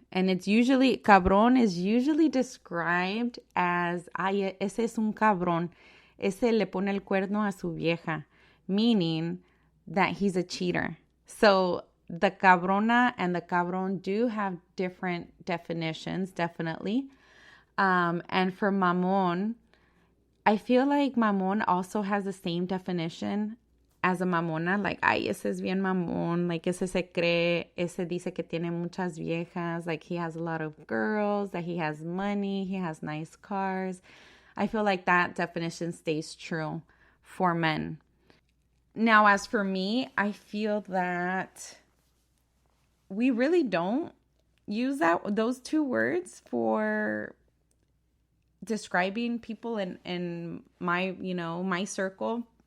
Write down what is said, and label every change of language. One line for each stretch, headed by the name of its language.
English: And it's usually, cabron is usually described as,
Spanish: ay, ese es un cabrón, ese le pone el cuerno a su vieja,
English: meaning that he's a cheater. So the cabrona and the cabron do have different definitions, definitely. And for mamon, I feel like mamon also has the same definition as a mamona.
Spanish: Like, ay, ese es bien mamón. Like, ese se cree, ese dice que tiene muchas viejas.
English: Like, he has a lot of girls, that he has money, he has nice cars. I feel like that definition stays true for men. Now, as for me, I feel that we really don't use those two words for describing people in my, my circle.